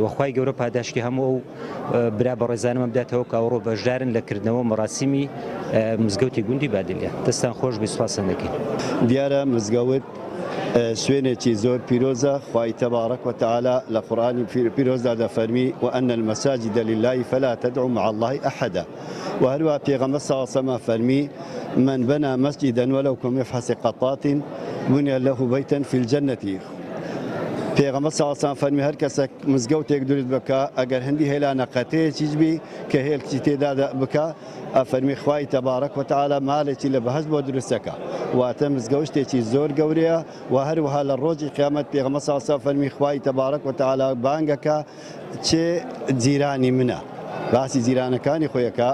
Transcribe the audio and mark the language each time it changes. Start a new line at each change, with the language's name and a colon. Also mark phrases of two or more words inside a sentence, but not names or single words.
Central Kurdish: وەخوای گەورە پاداشتی هەموو برا بە ڕێزانمە بداتەوە کە ئەوڕۆ بەشدارن لە کردنەوە مەراسیمی مزگەوتی گوندی بادلیان. دەستان خۆش بیسواسن دەکەین. دیارە مزگەوت شوێنێکی زۆر پیرۆزە. خوای
Arabic: تەبارەک وتعالى
Central Kurdish: لە قورئانی پیرۆزدا دەفەرمی
Arabic: وأن المساجد لله فلا تدعوا مع الله أحدا.
Central Kurdish: وهروە پێغەمبەر
Arabic: صلی الله علیه وسلم فەرمی من بنى مسجدا ولو كمفحص قطات بني له بيتا في الجنة.
Central Kurdish: پێغەمبەر
Arabic: صلی الله علیه وسلم
Central Kurdish: فەرمی هەر کەسێک مزگەوتێک دروست بکە ئەگەر هەندی هێلانە قەتەیەکیش بی کە هێلکی تێدا بکە ئەفەرمی خوای
Arabic: تەبارەک وتعالى
Central Kurdish: مالێکی لە بەهەشت بۆ دروستەکە. واتە مزگەوتێکی زۆر گەورەیە و هەروەها لە ڕۆژی قیامەت پێغەمبەر
Arabic: صلی الله علیه وسلم
Central Kurdish: فەرمی خوای
Arabic: تەبارەک وتعالى
Central Kurdish: بانگەکە چێ جیرانی منە، باسی جیرانەکانی خۆیەکە.